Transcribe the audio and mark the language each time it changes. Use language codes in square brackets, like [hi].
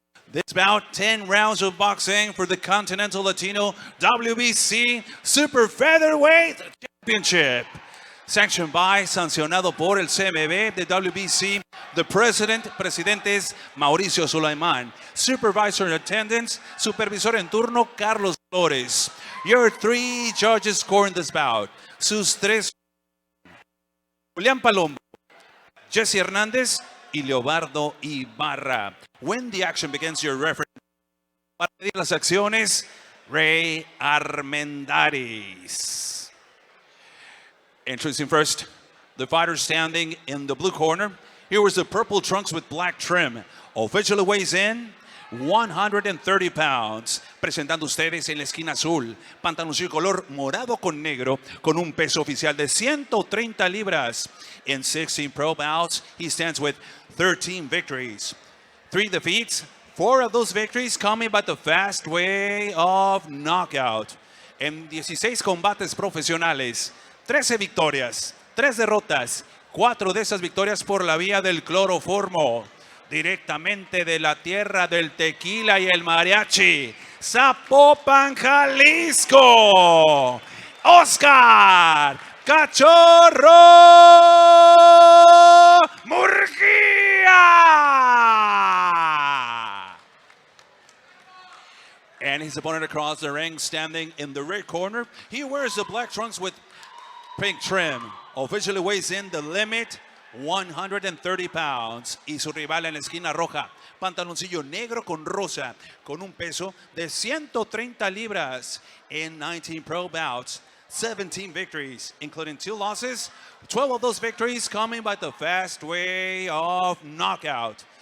[en] This bout, 10 rounds of boxing for the Continental Latino WBC Super Featherweight Championship. Sanctioned by, [es] sancionado por el CMB de WBC. [en] The [es] presidente es Mauricio Sulaimán. [en] Supervisor in attendance, [es] supervisor en turno, [en] Carlos Flores. Your 3 judges scoring this bout. [es] Sus 3, Julián Palombo, Jesse Hernández y Leobardo Ibarra. [en] When the action begins, your referee [es] para medir las acciones, [en] Ray Armendáriz. Introducing first, the fighter standing in the blue corner. Here was the purple trunks with black trim. Officially weighs in 130 pounds. [es] Presentando ustedes en la esquina azul, pantaloncillo color morado con negro, con un peso oficial de 130 libras. [en] In 16 pro bouts, he stands with 13 victories. 3 defeats, 4 of those victories coming by the fast way of knockout. [es] En 16 combates profesionales, 13 victorias, 3 derrotas, 4 de esas victorias por la vía del cloroformo. Directamente de la tierra del tequila y el mariachi. Zapopan, Jalisco. Oscar Cachorro Murguia. [en] And his opponent across the ring, standing in the red corner. He wears the black trunks with pink trim. Officially weighs in the limit, 130 pounds. [es] Y su rival en la esquina roja, pantaloncillo negro con rosa, con un peso de 130 libras. [en] In 19 pro bouts, 17 victories, including 2 losses. 12 of those victories coming by the fast way of knockout.